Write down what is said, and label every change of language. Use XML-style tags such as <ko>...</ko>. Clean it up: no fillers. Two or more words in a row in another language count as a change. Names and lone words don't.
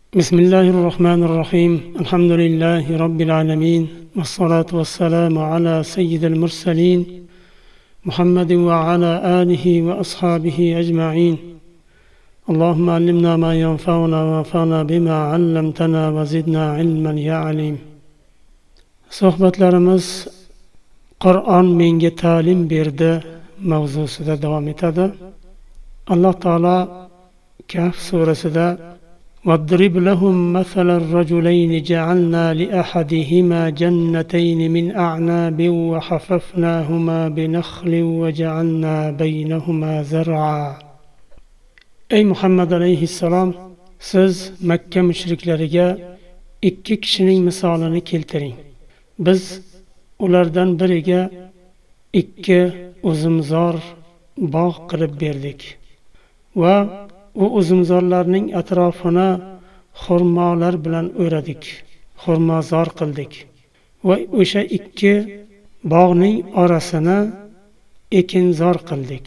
<ar>بسم الله الرحمن الرحيم الحمد لله رب العالمين والصلاة والسلام على سيد المرسلين محمد وعلى آله وأصحابه أجمعين اللهم علمنا ما ينفعنا وانفعنا بما علمتنا وزدنا علما يا عليم.</ar> <uz>Suhbatlarimiz Qur'on menga ta'lim berdi mavzusida davom etadi. Alloh taolo Kahf surasida</uz> <ar>واضرب لهم مثل الرجلين جعلنا لأحدهما جنتين من أعناب وحففناهما بنخل وجعلنا بينهما زرعا.</ar> <uz>Ey Muhammad alayhissalom, siz Makka mushriklariga ikki kishining misolini keltiring. Biz ulardan biriga ikki uzumzor bog' qilib berdik va u uzumzorlarning atrofini xurmolar bilan o'radik, xurmozor qildik va o'sha ikki bog'ning orasini ekinzor qildik.</uz>